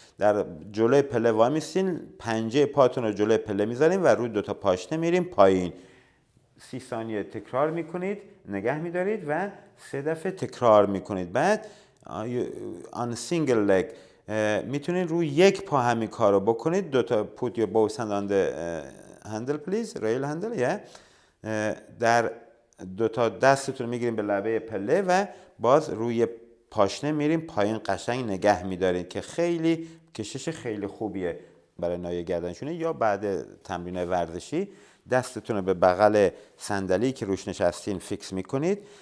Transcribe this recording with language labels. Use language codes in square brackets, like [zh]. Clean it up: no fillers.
[fa] در جلوی پله وای میستین، پنجه پاتون رو جلوی پله میذارین و روی 2 تا پاشنه میریم پایین. 30 ثانیه تکرار میکنید، نگه میدارید و 3 دفعه تکرار میکنید. بعد [en] on single leg [fa] میتونید روی یک پا همین کار رو بکنید. 2 تا [en] put your both hand on the handle please, rail handle. [fa] در 2 تا دستتون میگیریم به لبه پله و باز روی پاشنه میریم پایین. قشنگ نگه میدارید که خیلی کشش خیلی خوبیه برای ناحیه گردنشونه. یا بعد تمرین ورزشی دستتون رو به بغل صندلی که روش نشستین فیکس میکنید.